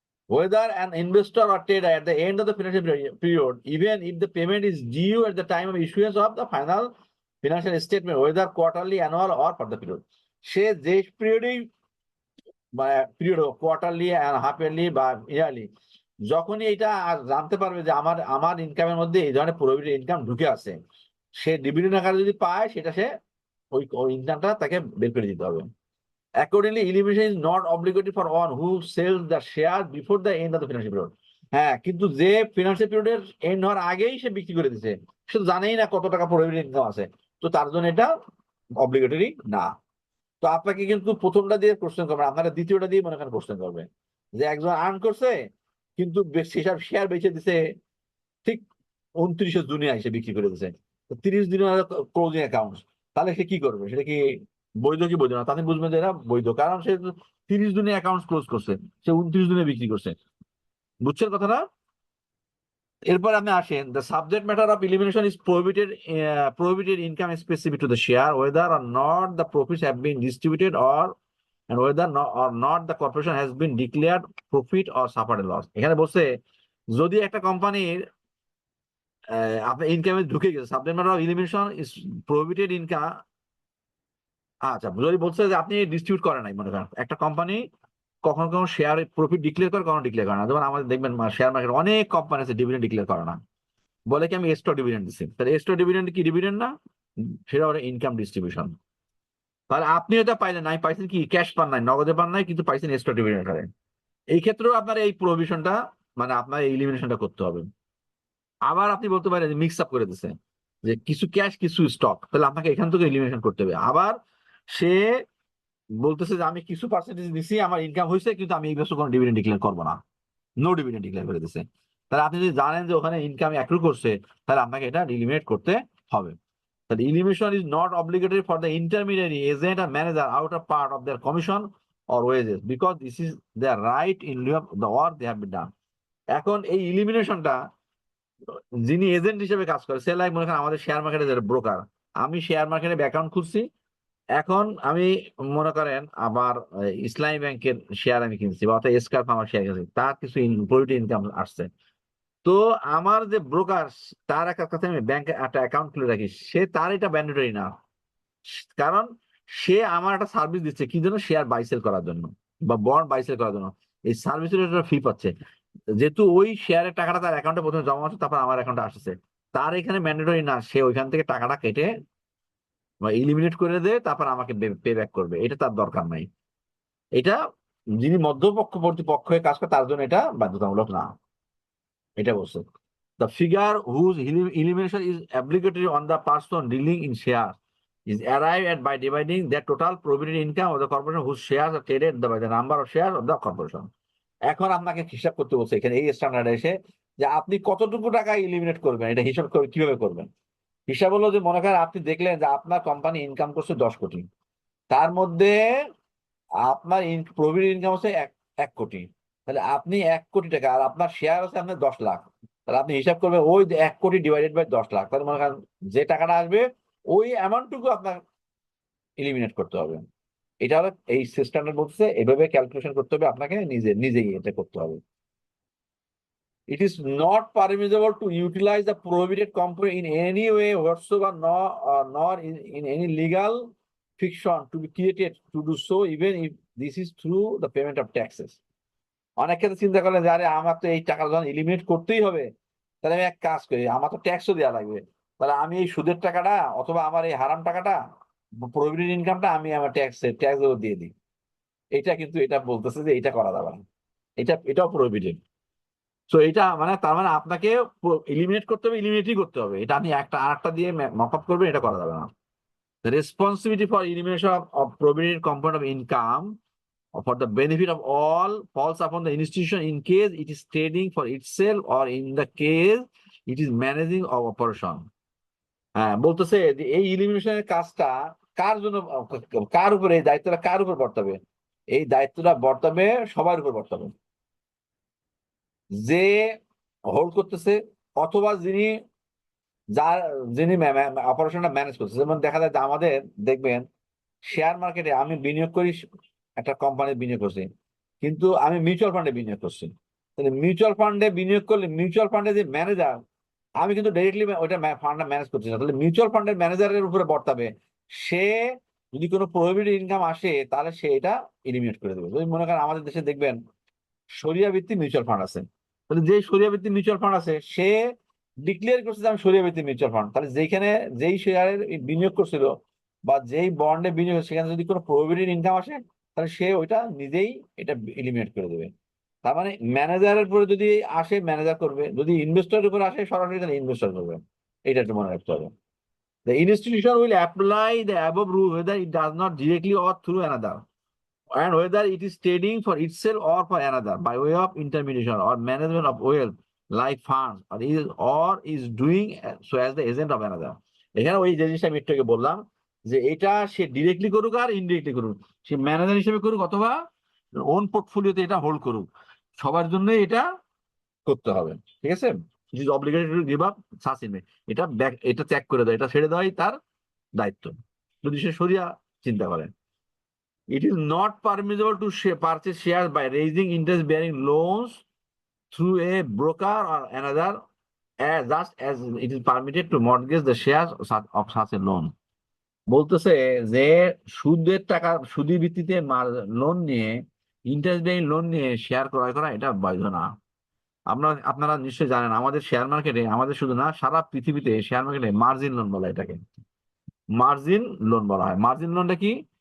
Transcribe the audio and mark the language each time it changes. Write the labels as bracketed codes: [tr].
[en] Whether an investor or trader at the end of the financial period, even if the payment is due at the time of issuance of the final financial statement, whether quarterly, annual or for the period, [bn] সে যে পিরিয়ডেই, period quarterly, half yearly বা yearly, যখনই এটা জানতে পারবে যে আমার আমার ইনকামের মধ্যে এই ধরনের প্রভিডেন্ট ইনকাম ঢুকে আছে, সে ডিভিডেন্ড আকারে যদি পায়, সেটা সে ওই ইনকামটা তাকে বের করে দিতে হবে। [en] Accordingly, elimination is not obligatory for one who sells the share before the end of the financial period. [bn] হ্যাঁ, কিন্তু যে ফিনান্সিয়াল পিরিয়ডের এন্ড হওয়ার আগেই সে বিক্রি করে দিচ্ছে, সে তো জানেই না কত টাকা প্রভিডেন্ট ইনকাম আছে, তো তার জন্য এটা অব্লিগেটরি না। তো আপনাকে কিন্তু প্রথমটা দিয়ে কোশ্চেন করবে, আপনারা দ্বিতীয়টা দিয়ে মনে করেন কোশ্চেন করবে, যে একজন আর্ন করছে কিন্তু সেসব শেয়ার বেচে দিছে ঠিক 29 জুনে এসে বিক্রি করে দিছে, 30 দিনের ক্লোজিং অ্যাকাউন্ট, তাহলে সে কি করবে? সেটা কি বৈধ কি বৈধ না? তাতে বুঝবেন যে এটা বৈধ, কারণ সে 30 দিনে অ্যাকাউন্ট ক্লোজ করছে, সে 29 দিনে বিক্রি করছে। বুঝছেন কথাটা? [en] এরপর আপনি আসেন, the subject matter of elimination is prohibited income specific to the share, whether or not the profits have been distributed, and whether or not the corporation has been declared profit or suffered a loss. [bn] এখানে বলছে যদি একটা কোম্পানির আপনার ইনকামে ঢুকে গেছে, [en] Subject matter of elimination is prohibited income. [bn] আচ্ছা, যদি বলছে যে আপনি ডিস্ট্রিবিউট করেন নাই, মনে করেন একটা কোম্পানি কখনো কখনো শেয়ার প্রফিট ডিক্লেয়ার করে, কখনো ডিক্লেয়ার করে না। যেমন আমাদের দেখবেন শেয়ার মার্কেট অনেক কোম্পানি আছে ডিভিডেন্ড ডিক্লেয়ার করে না, বলে কি আমি এক্সট্রা ডিভিডেন্ড দিচ্ছি, তাহলে এক্সট্রা ডিভিডেন্ড কি ডিভিডেন্ড না? সেটা ওটা ইনকাম ডিস্ট্রিবিউশন। তাহলে আপনি এটা পাইলেন নাই, পাইছেন কি ক্যাশ পান নাই, নগদে পান নাই, কিন্তু পাইছেন এক্সট্রা ডিভিডেন্ড আকারে। এই ক্ষেত্রেও আপনার এই প্রভিশনটা মানে আপনার এই এলিমিনেশনটা করতে হবে। আবার আপনি বলতে পারেন মিক্স আপ করে দিচ্ছে যে কিছু ক্যাশ কিছু স্টক, তাহলে আপনাকে এখান থেকে এলিমিনেশন করতে হবে। আবার সে বলতেছে যে আমি কিছু পার্সেন্টেজ দিছি, আমার ইনকাম হয়েছে, কিন্তু আমি এই বছর কোনো ডিভিডেন্ড ডিক্লেয়ার করবো না, নো ডিভিডেন্ড ডিক্লেয়ার করে দিচ্ছে। তাহলে আপনি যদি জানেন যে ওখানে ইনকাম অ্যাক্রু করছে, তাহলে আপনাকে এটা এলিমিনেট করতে হবে। [en] That elimination is not obligatory for the intermediary agent or manager out of part of their commission or wages because this is their right in lieu of the work they have been done. [bn] এখন এই এলিমিনেশনটা যিনি agent হিসেবে কাজ করে, সে like মনে করেন আমাদের share মার্কেটে যারা ব্রোকার, আমি শেয়ার মার্কেটে অ্যাকাউন্ট খুলছি, এখন আমি মনে করেন আবার ইসলামী ব্যাংকের শেয়ার আমি কিনছি, বা অর্থাৎ এসকার্ফ আমার শেয়ার কিনছি, তার কিছু প্রফিট ইনকাম আসছে। তো আমার যে ব্রোকার, তার একটা কাছে আমি ব্যাংকে একটা অ্যাকাউন্ট খুলে রাখি, সে তার এটা ম্যান্ডেটরি না, কারণ সে আমার একটা সার্ভিস দিচ্ছে কি জন্য, শেয়ার বাইসেল করার জন্য বা বন্ড বাইসেল করার জন্য। এই সার্ভিসের একটা ফি পাচ্ছে, যেহেতু ওই শেয়ারের টাকাটা তার অ্যাকাউন্টে প্রথমে জমা হচ্ছে, তারপর আমার অ্যাকাউন্টে আসছে, তার এখানে ম্যান্ডেটরি না সে ওইখান থেকে টাকাটা কেটে বা ইলিমিনেট করে দেয়, তারপর আমাকে পে ব্যাক করবে, এটা তার দরকার নাই। এটা যিনি মধ্যপক্ষবর্তী পক্ষ হয়ে কাজ করে তার জন্য এটা বাধ্যতামূলক না, এটা বলছে। [en] The figure whose elimination is obligatory on the person dealing in shares is arrived at by dividing the total provident income of the corporation whose shares are traded by the number of shares of the corporation. [bn] এখন আপনাকে হিসাব করতে বলছে এখানে এই স্ট্যান্ডার্ডে এসে যে আপনি কতটুকু টাকা ইলিমিনেট করবেন, এটা হিসাব করে কিভাবে করবেন। হিসাব হলো যে মনে করেন আপনি দেখলেন যে আপনার কোম্পানি ইনকাম করছে 10 কোটি, তার মধ্যে আপনার প্রভিডেন্ট ইনকাম হচ্ছে 1 কোটি, তাহলে আপনি 1 কোটি টাকা, আর আপনার শেয়ার আছে আপনার 10 লাখ, তাহলে আপনি হিসাব করবেন ওই 1 কোটি ডিভাইডেড বাই 10 লাখ, তাহলে মনে করেন যে টাকাটা আসবে ওই অ্যামাউন্টটুকু আপনার এলিমিনেট করতে হবে। এটা হলো এই সিস্টেমটা বলছে, এভাবে ক্যালকুলেশন করতে হবে, আপনাকে নিজেই এটা করতে হবে। [en] It is not permissible to utilize the prohibited component in any way whatsoever, nor in any legal fiction to be created to do so, even if this is through the payment of taxes. [bn] অনেক ক্ষেত্রে চিন্তা করলেন যে আরে আমার তো এই টাকা যখন এলিমিনেট করতেই হবে, তাহলে আমি এক কাজ করি, আমার তো ট্যাক্সও দেওয়া লাগবে, তাহলে আমি এই সুদের টাকাটা অথবা আমার এই হারাম টাকাটা, প্রভিডেন্ট ইনকামটা আমি আমার ট্যাক্স দিয়ে দিই। এটা কিন্তু এটা বলতেছে যে এটা করা যাবে না, এটাও প্রভিডেন্ট। তো এটা মানে তার মানে আপনাকে এলিমিনেট করতে হবে, এলিমিনেটই করতে হবে, এটা আপনি একটা আরেকটা দিয়ে মপ আপ করবেন, এটা করা যাবে না। [en] The responsibility for elimination of provident component of income for the benefit of all falls upon the institution in case it is trading for itself or in the case it is managing of operation. [bn] হ্যাঁ, বলতেছে যে এই ইলিমিনেশনের কাজটা কার জন্য, কার উপরে এই দায়িত্বটা কার উপর বর্তাবে, এই দায়িত্বটা বর্তাবে সবার উপর বর্তাবে, যে হোল্ড করতেছে অথবা যার যিনি অপারেশনটা ম্যানেজ করতেছে। যেমন দেখা যায় যে আমাদের দেখবেন শেয়ার মার্কেটে আমি বিনিয়োগ করি, একটা কোম্পানির বিনিয়োগ করছি, কিন্তু আমি মিউচুয়াল ফান্ডে বিনিয়োগ করছি। তাহলে মিউচুয়াল ফান্ডে বিনিয়োগ করলে মিউচুয়াল ফান্ডে যে ম্যানেজার, আমি কিন্তু ডাইরেক্টলি ওইটা ফান্ডটা ম্যানেজ করছি না, তাহলে মিউচুয়াল ফান্ডের ম্যানেজারের উপরে বর্তাবে। সে যদি কোনো প্রহিবিটেড ইনকাম আসে, তাহলে সে এটা এলিমিনেট করে দেবে। যদি মনে করেন আমাদের দেশে দেখবেন শরিয়া ভিত্তিক মিউচুয়াল ফান্ড আছে, তাহলে যে শরিয়া ভিত্তিক মিউচুয়াল ফান্ড আছে সে ডিক্লেয়ার করছে যে আমি শরিয়া ভিত্তিক মিউচুয়াল ফান্ড, তাহলে যেখানে যেই শেয়ারের বিনিয়োগ করছিল বা যেই বন্ডে বিনিয়োগ, সেখানে যদি কোনো প্রভিডেন্ট ইনকাম আসে, তাহলে সে ওইটা নিজেই এটা এলিমিনেট করে দেবে। তার মানে ম্যানেজারের উপরে যদি আসে ম্যানেজার করবে, যদি ইনভেস্টরের উপরে আসে সরাসরি, তাহলে ইনভেস্টর করবে। এটা একটু মনে রাখতে হবে। [en] The institution will apply the above rule whether it does not directly or through another, and whether it is trading for itself or for another by way of intermediation or management of wealth like funds, or is doing so as the agent of another. [bn] এখানে ওই যে জিনিসটা আমি একটু আগে বললাম যে এটা সে ডিরেক্টলি করুক আর ইনডিরেক্টলি করুক, সে ম্যানেজার হিসেবে করুক অথবা ওন পোর্টফোলিওতে এটা হোল্ড করুক, সবার জন্য এটা করতে হবে। ঠিক আছে, [en] is obligated to give up such invest, [bn] এটা ত্যাগ করে দেয়, এটা ছেড়ে দেওয়াই তার দায়িত্ব, যদি সে সরিয়া চিন্তা করে। [en] It is not permissible to purchase shares by raising interest-bearing loans through a broker or another, just as it is permitted to mortgage the shares of such a loan. [bn] বলতেছে যে সুদের টাকা, সুদি ভিত্তিতে লোন নিয়ে, ইন্টারেস্ট বেয়ারিং লোন নিয়ে share ক্রয় করা এটা বৈধ না। আপনারা নিশ্চয়ই জানেন আমাদের শেয়ার মার্কেটে, আমাদের শুধু না সারা পৃথিবীতে শেয়ার মার্কেটে মার্জিন লোন বলা, এটাকে মার্জিন লোন বলা হয়। মার্জিন লোনটা কি,